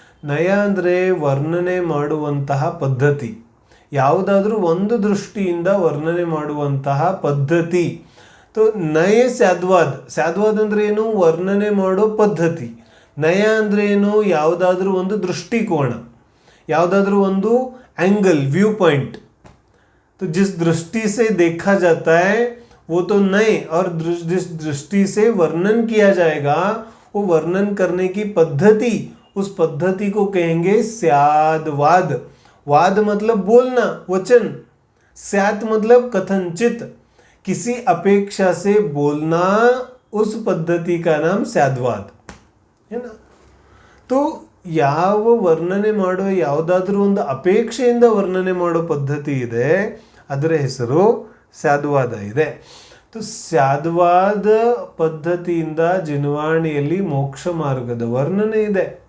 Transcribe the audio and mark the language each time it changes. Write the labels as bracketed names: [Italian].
[Kannada] ನಯ ಅಂದರೆ ವರ್ಣನೆ ಮಾಡುವಂತಹ ಪದ್ಧತಿ, ಯಾವುದಾದ್ರೂ ಒಂದು ದೃಷ್ಟಿಯಿಂದ ವರ್ಣನೆ ಮಾಡುವಂತಹ ಪದ್ಧತಿ. ನಯ ಸ್ಯಾದ್ವಾದ್ ಅಂದರೆ ಏನು? ವರ್ಣನೆ ಮಾಡೋ ಪದ್ಧತಿ. ನಯ ಅಂದರೆ ಏನು? ಯಾವುದಾದ್ರೂ ಒಂದು ದೃಷ್ಟಿಕೋನ, ಯಾವುದಾದ್ರೂ ಒಂದು [English] Angle, viewpoint. [Hindi] तो जिस दृष्टि से देखा जाता है वो तो नए, और जिस दृष्टि से वर्णन किया जाएगा वो वर्णन करने की पद्धति, उस पद्धति को कहेंगे स्यादवाद. वाद मतलब बोलना, वचन. स्यात मतलब कथनचित, किसी अपेक्षा से बोलना, उस पद्धति का नाम स्यादवाद है ना. तो [Kannada] ಯಾವ ವರ್ಣನೆ ಮಾಡೋ ಯಾವುದಾದ್ರೂ ಒಂದು ಅಪೇಕ್ಷೆಯಿಂದ ವರ್ಣನೆ ಮಾಡೋ ಪದ್ಧತಿ ಇದೆ, ಅದರ ಹೆಸರು ಸ್ಯಾದ್ವಾದ ಇದೆ. ಸ್ಯಾದ್ವಾದ ಪದ್ಧತಿಯಿಂದ ಜಿನವಾಣಿಯಲ್ಲಿ ಮೋಕ್ಷ ಮಾರ್ಗದ ವರ್ಣನೆ ಇದೆ.